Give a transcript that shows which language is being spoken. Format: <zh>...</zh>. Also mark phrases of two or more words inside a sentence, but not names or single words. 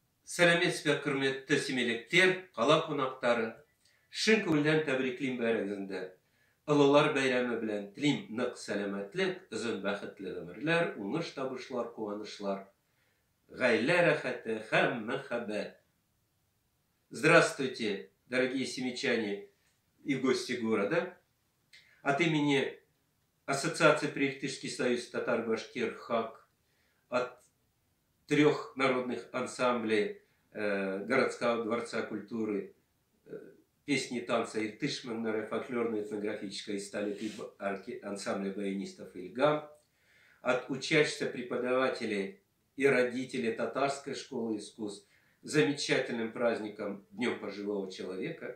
<kk>Сәлеметсізбе, құрметті семейліктер, қала қонақтары. Шын көңілден тәбриклейм бәріңізді.</kk> <tt>Ұлылар бәйрәме белән телим нык сәламәтлек, озын бәхетле гомерләр, уңыш табышлар, куанышлар, гаилә рәхәте һәм мәхәббәт.</tt> <ru>Здравствуйте, дорогие семичане и гости города. От имени Ассоциации Прииртышский союз татар-башкир ХАК, от 3 народных ансамблей городского дворца культуры, песни и танца Иртыш, фольклорно-этнографической столицы ансамбля баянистов Ильгам, от учащихся преподавателей и родителей татарской школы искусств замечательным праздником Днем пожилого человека.</ru>